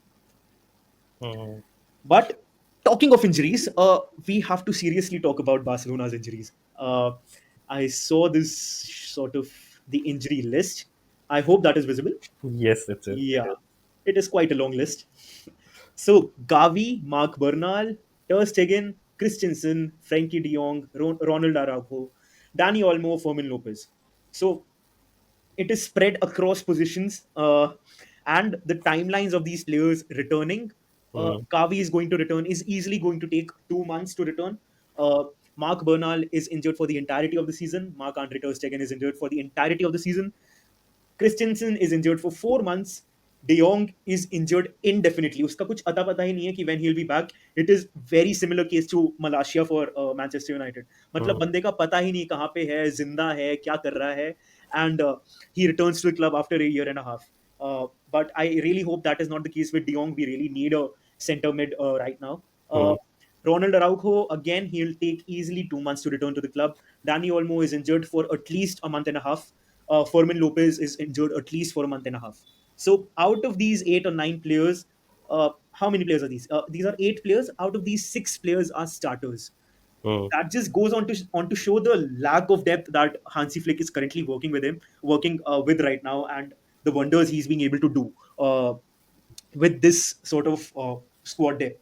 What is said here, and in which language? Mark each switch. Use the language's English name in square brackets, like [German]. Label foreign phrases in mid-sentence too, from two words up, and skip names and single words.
[English] Hmm. But talking of injuries, we have to seriously talk about Barcelona's injuries. I saw this sort of the injury list. I hope that is visible. Yes, it Yeah, is. it is quite a long list. So Gavi, Mark Bernal, Ter Stegen, Christensen, Frankie De Jong, Ronald Araujo, Dani Olmo, Fermin Lopez. So it is spread across positions, and the timelines of these players returning. Hmm. Gavi is going to return, is easily going to take 2 months to return. uh, Mark Bernal is injured for the entirety of the season. Mark Andre Ter Stegen is injured for the entirety of the season. Christensen is injured for 4 months. De Jong is injured indefinitely. [Hindi] उसका कुछ अता पता ही नहीं है कि [English] when he'll be back. It is very similar case to Malasia for Manchester United. [Hindi] मतलब Hmm. बंदे का पता ही नहीं कहाँ पे है, जिंदा है, क्या कर रहा है, [English] and he returns to the club after a year and a half. But I really hope that is not the case with De Jong. We really need a center mid right now. Hmm. Ronald Araujo, again, he'll take easily 2 months to return to the club. Dani Olmo is injured for at least a month and a half. Fermin Lopez is injured at least for a month and a half. So out of these 8 or 9 players, how many players are these? These are 8 players. Out of these, 6 players are starters. Hmm. That just goes on to show the lack of depth that Hansi Flick is currently working with right now, and the wonders he's being able to do with this sort of squad depth